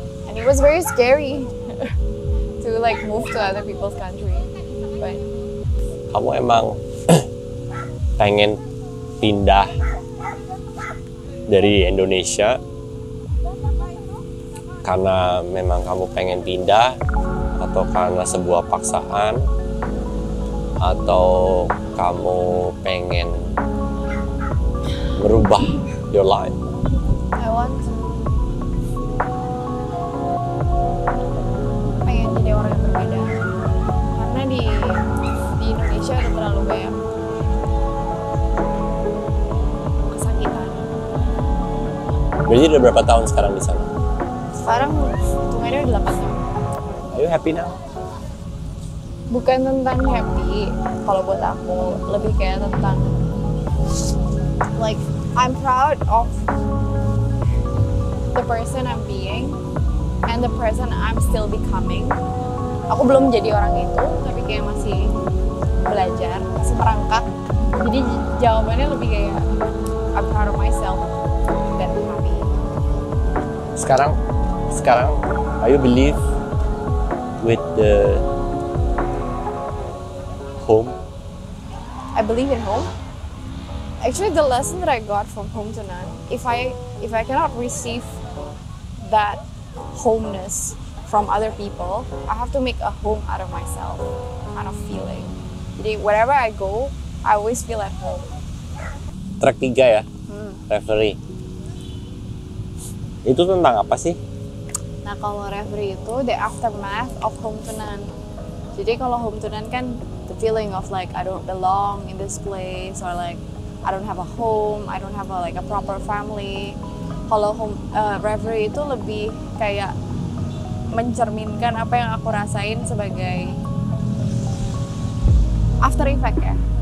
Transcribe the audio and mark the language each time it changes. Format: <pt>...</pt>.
<en>And it was very scary to like move to other people's country. But</en> <id>Kamu emang pengen pindah dari Indonesia karena memang kamu pengen pindah, atau karena sebuah paksaan, atau kamu pengen merubah</id> <en>your life? I want to</en> <id>pengen jadi orang yang berbeda karena di Indonesia udah terlalu banyak kesakitan. Berarti udah berapa tahun sekarang di sana? Sekarang hitungannya udah 8 tahun.</id> <en>Are you happy now?</en> <id>Bukan tentang happy kalau buat aku, lebih kayak tentang</id> <en>like I'm proud of the person I'm being and the person I'm still becoming.</en> <id>Aku belum jadi orang itu, tapi kayak masih belajar, masih merangkak. Jadi jawabannya lebih kayak</id> <en>I'm proud of myself</en> <id>dan happy. Sekarang,</id> <en>are you believe with the home? I believe in home. Actually, the lesson that I got from Home to None, if I cannot receive that homeness from other people, I have to make a home out of myself, kind of feeling.</en> <id>Jadi</id> <en>wherever I go, I always feel at home. Track 3 ya, referee.</en> <id>Itu tentang apa sih? Nah, kalau referee itu</id> <en>the aftermath of</en> <id>Home to None. Jadi kalau</id> <en>Home to None kan the feeling of like I don't belong in this place, or like I don't have a home, I don't have a proper family.</en> <id>Kalau reverie itu lebih kayak mencerminkan apa yang aku rasain sebagai</id> <en>after effect</en> <id>ya.</id>